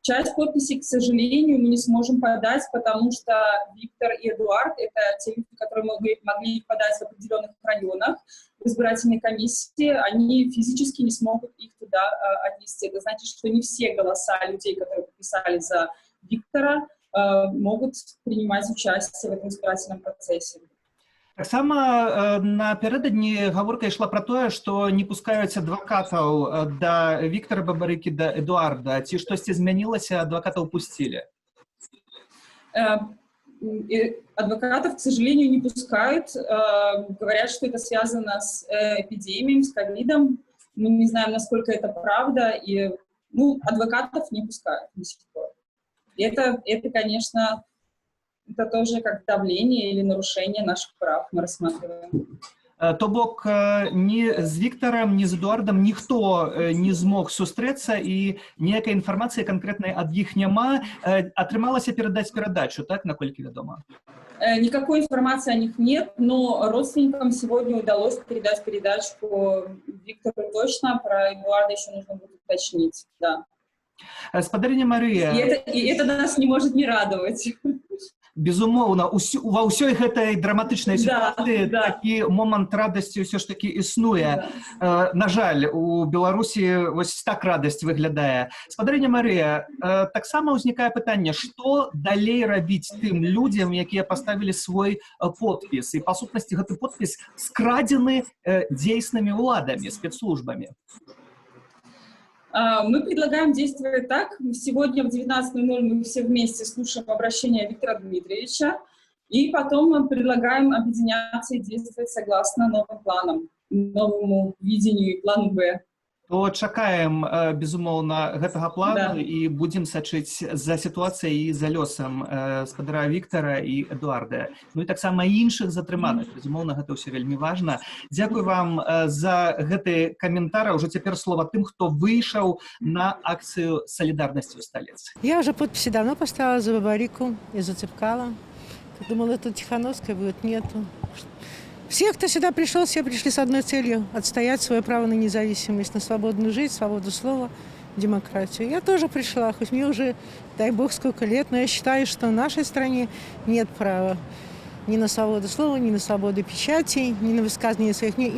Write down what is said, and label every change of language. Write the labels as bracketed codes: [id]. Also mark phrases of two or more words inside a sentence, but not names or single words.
[ru] Часть подписей, к сожалению, мы не сможем подать, потому что Виктор и Эдуард — это те люди, которые могли подать в определенных районах в избирательной комиссии, они физически не смогут их туда отнести. Это значит, что не все голоса людей, которые подписали за Виктора, могут принимать участие в этом избирательном процессе. [be] Таксама напярэдадні гаворка ішла пра тое, што не пускаюць адвакатаў да Віктара Бабарыкі, да Эдуарда. Ці штосьці змянілася, адвакатаў пусцілі? [ru] Адвокатов, к сожалению, не пускают. Говорят, что это связано с эпидемией, с ковидом. Мы не знаем, насколько это правда. И, адвокатов не пускают до сих пор. И это, конечно, это тоже как давление или нарушение наших прав мы рассматриваем. [be] То бок ні з Віктарам, ні з Эдуардам ніхто не змог сустрэцца і ніякай інфармацыі канкрэтнай ад іх няма. Атрымалася перадаць перадачу, так, наколькі вядома? [ru] Никакой информации о них нет, но родственникам сегодня удалось передать передачку Виктору точно, про Эдуарда еще нужно будет уточнить, да. [be] Спадарыня Марыя... [ru] И это нас не может не радовать. [be] Безумоўна, ва ўсёй гэтай драматычнай сітуацыі такі момант радасці ўсё ж такі існуе. На жаль, у Беларусі вось так радасць выглядае. Спадарыня Марыя, таксама ўзнікае пытанне, што далей рабіць тым людзям, якія паставілі свой подпіс? І, па сутнасці, гэты подпіс скрадзены дзейснымі ўладамі, спецслужбамі. [ru] Мы предлагаем действовать так. Сегодня в 19:00 мы все вместе слушаем обращение Виктора Дмитриевича, и потом мы предлагаем объединяться и действовать согласно новым планам, новому видению и плану Б. [be] То чакаем, безумоўна, гэтага плану і будзем сачыць за сітуацыяй і за лёсам спадара Віктара і Эдуарда. Ну і таксама іншых затрыманых. Безумоўна, гэта ўсё вельмі важна. Дзякуй вам за гэты каментар. Уже цяпер слова тым, хто выйшаў на акцыю салідарнасці ў сталіцы. [ru] Я уже подписи давно поставила за Бабарику и за Цепкала. Думала, тут Тихановская будет, нету. Все, кто сюда пришел, все пришли с одной целью – отстоять свое право на независимость, на свободную жизнь, свободу слова, демократию. Я тоже пришла, хоть мне уже, дай бог, сколько лет, но я считаю, что в нашей стране нет права ни на свободу слова, ни на свободу печати, ни на высказывание своих мнений.